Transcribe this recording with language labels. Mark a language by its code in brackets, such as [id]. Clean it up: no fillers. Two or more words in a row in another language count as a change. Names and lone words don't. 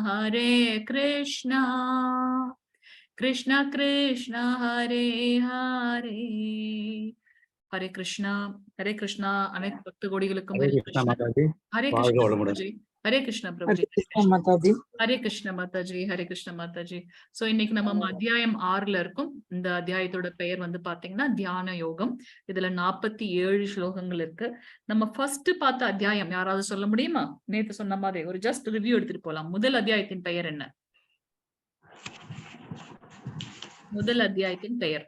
[sa] कृष्ण कृष्ण हरे हरे हरे कृष्णा अनेक भक्त कोडिகளுக்கும் हरे कृष्णा माताजी हरे कृष्णा प्रभुजी हरे कृष्णा प्रभुजी हरे कृष्णा माताजी [ta] சோ இன்னைக்கு நம்ம அத்தியாயம் 6ல இருக்கும். இந்த அத்தியாயத்தோட பெயர் வந்து பாத்தீங்கன்னா தியான யோகம். இதுல 47 ஸ்லோகங்கள் இருக்கு. நம்ம ஃபர்ஸ்ட் பார்த்த அத்தியாயம் யாராவது சொல்ல முடியுமா? நேத்து சொன்ன மாதிரி ஒரு ஜஸ்ட் ரிவ்யூ எடுத்துட்டு போலாம். முதல் அத்தியாயத்தின் பெயர் என்ன? முதல் அத்தியாயத்தின் பெயர்